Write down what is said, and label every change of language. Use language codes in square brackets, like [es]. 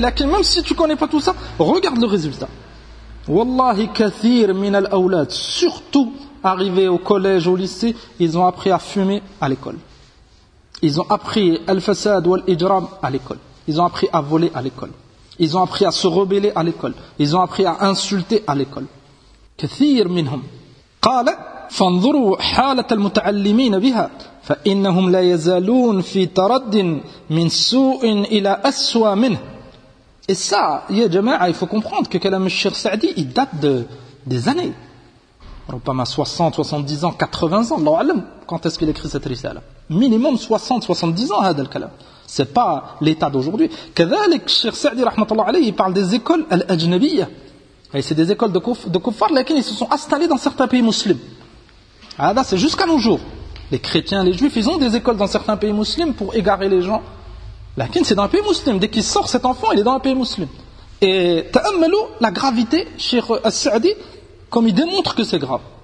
[fr] Lakin, même si tu ne connais pas tout ça, regarde le résultat. Wallahi, [ar] kathir min al-awlad, [fr] surtout arrivés au collège, au lycée, ils ont appris à fumer à l'école. Ils ont appris [ar] al-fasad ou al-ijram [fr] à l'école. Ils ont appris à voler à l'école. Ils ont appris à se rebeller à l'école. Ils ont appris à insulter à l'école. [ar] Kathir minhum. قال فانظروا حالة المتعلمين بها فإنهم لا يزالون في ترد من سوء إلى أسوأ منه. [fr] Et ça, [ar] يا جماعة, [fr] il faut comprendre que [ar] كلام الشيخ سعدي [fr] il date des années, pas moins 60, 70 ans, 80 ans. Allah a'lam, quand est-ce qu'il écrit cette risale? Minimum 60, 70 ans, [ar] هذا الكلام. [fr] C'est pas l'état d'aujourd'hui. [ar] كذلك الشيخ سعدي رحمة الله عليه, [fr] il parle des écoles [ar] الأجنبية. [fr] Et c'est des écoles de kuffar, lesquelles ils se sont installés dans certains pays musulmans. Hada, c'est jusqu'à nos jours. Les chrétiens, les juifs, ils ont des écoles dans certains pays musulmans pour égarer les gens. Lakin, c'est dans un pays musulman. Dès qu'il sort cet enfant, il est dans un pays musulman. Et ta'ammalou, la gravité, Cheikh As-Sa'di, comme il démontre que c'est grave.